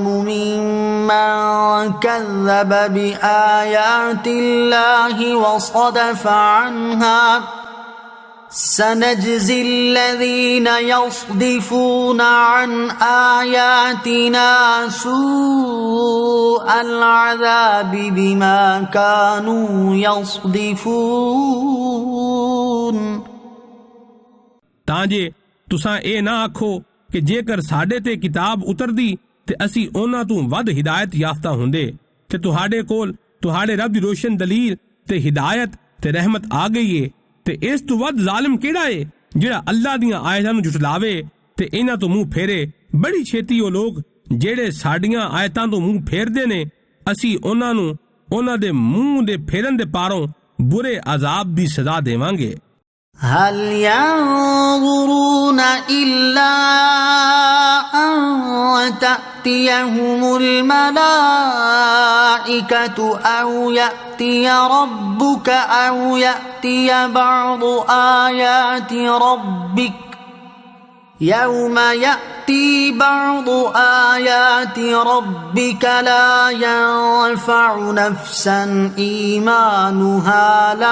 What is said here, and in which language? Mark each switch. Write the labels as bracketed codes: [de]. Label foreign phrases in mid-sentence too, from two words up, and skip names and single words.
[ar] ممن كذب بآيات الله وصدف عنها سنجزي الذين يصدفون عن آياتنا سوء العذاب بما كانوا يصدفون। [pa] تانجے تساں اے نا آکھو کہ جیکر ساڈے تے کتاب اتردی تے اسی انہاں توں ودھ ہدایت یافتہ ہندے تے تہاڈے کول تہاڈے رب دی روشن دلیل تے ہدایت تے رحمت آ گئی ہے تے اس توں ودھ ظالم کیہڑا ہے جیہڑا اللہ دیاں آیتاں نوں جھٹلاوے تے انہاں توں منہ پھیرے. بڑی چھیتی او لوگ جیہڑے ساڈیاں آیتاں توں منہ پھیردے نے اسی انہاں نوں انہاں دے منہ دے پھیرن دے پاروں برے عذاب دی سزا دیواں گے. [ar] هل ينظرون إلا أن تأتيهم الملائكة أو يأتي ربك أو يأتي بعض آيات ربك يوم يأتي بعض آيات ربك لا ينفع نفسا إيمانها